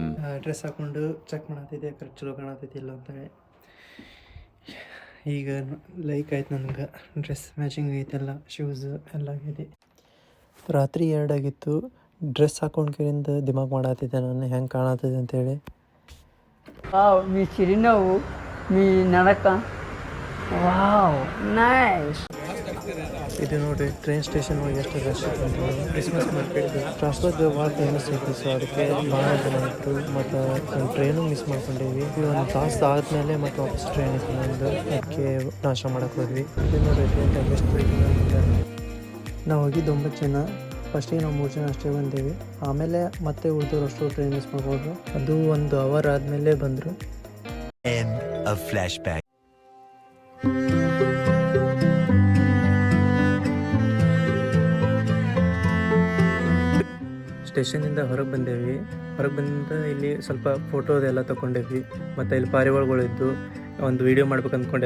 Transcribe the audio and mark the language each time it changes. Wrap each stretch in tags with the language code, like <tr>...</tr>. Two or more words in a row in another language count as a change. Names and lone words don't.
<kn>ಡ್ರೆಸ್ ಹಾಕ್ಕೊಂಡು ಚೆಕ್ ಮಾಡತ್ತಿದ್ದೆ ಕರೆಕ್ಟ್ ಚಲೋ ಕಾಣತೈತಿಲ್ಲ ಅಂತೇಳಿ. ಈಗ ಲೈಕ್ ಆಯ್ತು ನನಗೆ,</kn> <en>dress matching</en> <kn>ಐತೆಲ್ಲ, ಶೂಸ್ ಎಲ್ಲ ಆಗೈತಿ. ರಾತ್ರಿ 2 ಆಗಿತ್ತು. ಡ್ರೆಸ್ ಹಾಕೊಂಡ್ಕಿಂದ ದಿಮಾಗ್ ಮಾಡತ್ತಿದ್ದೆ ನಾನು ಹೆಂಗೆ ಕಾಣತ್ತಿದೆ ಅಂತೇಳಿ.</kn> <te>వావ్ మీ చిరునవ్వు మీ నడక వావ్ నైస్.</te> <kn>ಇದು ನೋಡಿರಿ</kn> <en>train station</en> <kn>ಒಳಗೆ ಎಷ್ಟು ರಶ್ ಇತ್ತು.</kn> <en>Christmas market</en> <kn>ಸ್ಟ್ರಾಸ್ಬರ್ಗ್ ಭಾಳ ಫೇಮಸ್ ಐತಿ. ಸೊ ಅದಕ್ಕೆ ಭಾಳ ಜನ ಇತ್ತು. ಮತ್ತು</kn> <en>train miss</en> <kn>ಮಾಡ್ಕೊಂಡೇವಿ. ಒಂದು ತಾಸು ಆದಮೇಲೆ ಮತ್ತು ವಾಪಸ್ ಟ್ರೈನ್ ಇತ್ತು ನಮ್ಮದು. ಅದಕ್ಕೆ ನಾಶ ಮಾಡಕ್ಕೆ ಹೋದ್ವಿ. ಇದು ನೋಡಿರಿ</kn> <en>train time</en> <kn>ಎಷ್ಟು. ನಾವು ಹೋಗಿದ್ದು 9 ಜನ. ಫಸ್ಟಿಗೆ ನಾವು 3 ಜನ ಅಷ್ಟೇ ಬಂದೇವಿ. ಆಮೇಲೆ ಮತ್ತೆ ಉಳಿದವರು ಅಷ್ಟು</kn> <en>train miss</en> <kn>ಮಾಡ್ಬೋದು. ಅದು 1 ಅವರ್ ಆದಮೇಲೆ ಬಂದರು.</kn> <en>End of flashback.</en> <kn>ಸ್ಟೇಷನಿಂದ ಹೊರಗೆ ಬಂದೇವಿ. ಹೊರಗೆ ಬಂದ ಇಲ್ಲಿ ಸ್ವಲ್ಪ ಫೋಟೋದೆಲ್ಲ ತೊಗೊಂಡೇವಿ. ಮತ್ತು ಇಲ್ಲಿ ಪಾರಿವಾಳಗಳಿದ್ದು ಒಂದು ವೀಡಿಯೋ ಮಾಡ್ಬೇಕು ಅಂದ್ಕೊಂಡೆ.</kn>